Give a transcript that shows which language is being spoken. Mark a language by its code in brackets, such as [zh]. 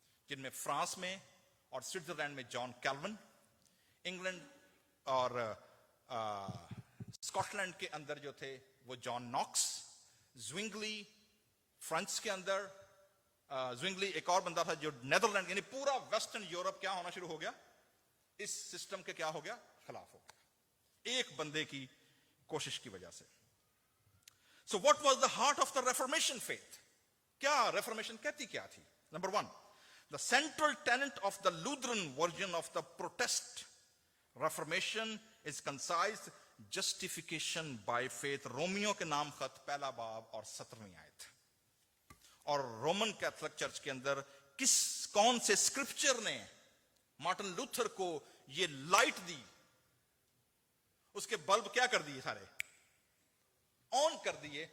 [ur] جن میں فرانس میں اور سوئٹزرلینڈ میں جان کیلون, انگلینڈ اور اسکاٹ لینڈ کے اندر جو تھے وہ جان ناکس, زوینگلی فرانس کے اندر زوینگلی ایک اور بندہ تھا جو نیدرلینڈ, یعنی پورا ویسٹرن یورپ کیا ہونا شروع ہو گیا, اس سسٹم کے کیا ہو گیا, خلاف ہو گیا, ایک بندے کی کوشش کی وجہ سے. [en] So what was the heart of the reformation faith? کیا reformation کہتی کیا تھی؟ Number one, the central tenet of the Lutheran version of the protest reformation is concised justification by faith. [ur] Romeo کے نام خط پہلا باب اور 17ویں آیت. اور رومن کیتھولک چرچ کے اندر کون سے اسکرپچر نے مارٹن لوتھر کو یہ لائٹ دی, اس کے بلب کیا کر دیے, سارے آن کر دیے.